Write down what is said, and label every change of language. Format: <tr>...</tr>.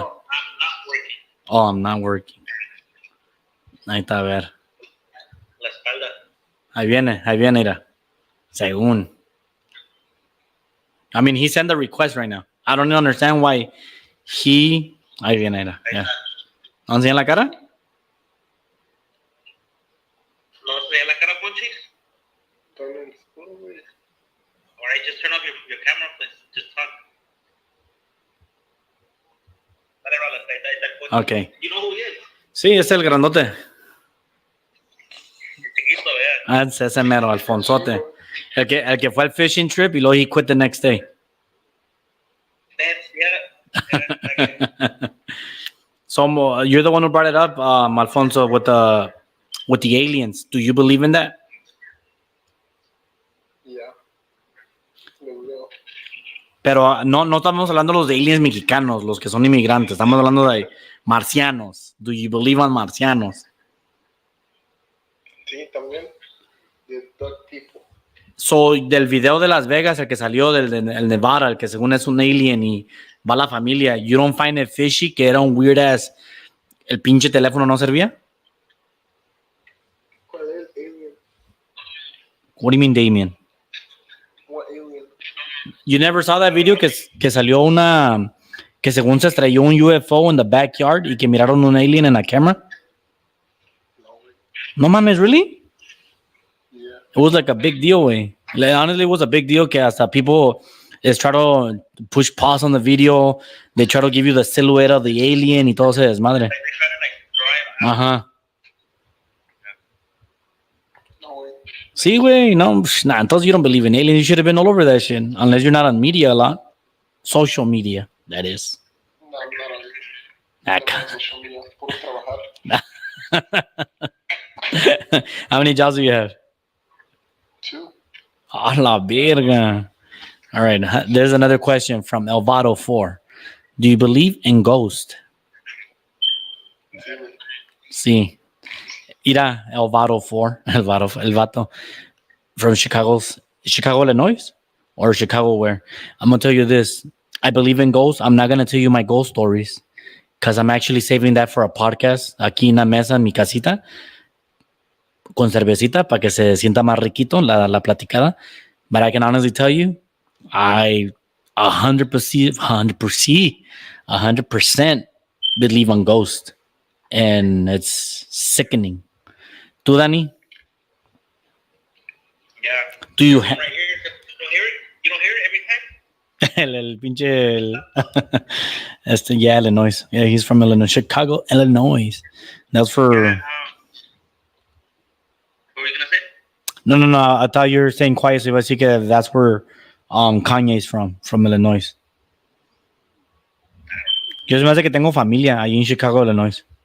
<en>No, I'm not working. Oh, I'm not working.</en> <es>Ahí está, a ver. La espalda. Ahí viene, mira. Según.</es> <en>I mean, he sent the request right now. I don't understand why he.</en> <es>Ahí viene, mira.</es> <en>Yeah.</en> <es>¿No enseña la cara? No enseña la cara, Ponchi?</es> <en>Alright, just turn off your camera, please. Just talk.</en> <es>Dale, Rolas, ahí está el Ponchi.</es> <en>Okay. You know who he is?</en> <es>Sí, es el grandote. El chiquito,</es> <en>yeah.</en> <es>Ese mero, Alfonsote. El que fue al</es> <en>fishing trip</en> <es>y luego</es> <en>he quit the next day. That's, yeah. So you're the one who brought it up, Alfonso, with the aliens. Do you believe in that? Yeah.</en> <es>Pero no estamos hablando de los de aliens mexicanos, los que son inmigrantes. Estamos hablando de marcianos.</es> <en>Do you believe on marcianos?</en> <es>Sí, también. De todo tipo. So, del video de Las Vegas, el que salió el Nevada, el que según es un alien y va la familia,</es> <en>you don't find it fishy</en> <es>que era un</es> <en>weird ass,</en> <es>el pinche teléfono no servía? ¿Cuál es el alien?</es> <en>What do you mean, Damien? What alien? You never saw that video</en> <es>que salió una, que según se estrelló un UFO</es> <en>in the backyard</en> <es>y que miraron un alien en la cámara? No, güey. No mames, really?</es> <en>Yeah. It was like a big deal, way. Like, honestly, it was a big deal</en> <es>que hasta</es> <en>people try to push pause on the video. They try to give you the silhouette of the alien</en> <es>y todo ese desmadre.</es> <en>Like, they try to, like, draw it out.</en> <es>Ajá. No, güey. Sí, güey.</es> <en>No, nah,</en> <es>entonces</es> <en>you don't believe in aliens. You should have been all over that shit. Unless you're not on media a lot. Social media, that is. No, I'm not on</en> <es>Acá.</es> <en>social media. Puro trabajar. How many jobs do you have? 2.</en> <es>A la verga.</es> <en>All right. There's another question from Elvado4. Do you believe in ghosts?</en> <es>Sí, güey. Sí. Ira, Elvado4. El vato.</es> <en>From Chicago, Illinois? Or Chicago where? I'm going to tell you this. I believe in ghosts. I'm not going to tell you my ghost stories. Because I'm actually saving that for a podcast.</en> <es>Aquí en la mesa, en mi casita. Con cervecita para que se sienta más riquito la platicada.</es> <en>But I can honestly tell you, I 100%, 100% believe on ghosts, and it's sickening.</en> <es>¿Tú, Dani?</es> <en>Yeah. Do you Right here. You don't hear it? You don't hear it every time?</en> <es>el pinche</es> <en>yeah,</en> <es>Illinois.</es> <en>Yeah, he's from Illinois, Chicago, Illinois. That's for What were you gonna say? no. I thought you were saying quiet, so</en> <es>iba a decir que</es> <en>that's where Kanye's from Illinois.</en> <es>Yo se me hace que tengo familia ahí en Chicago, Illinois.</es>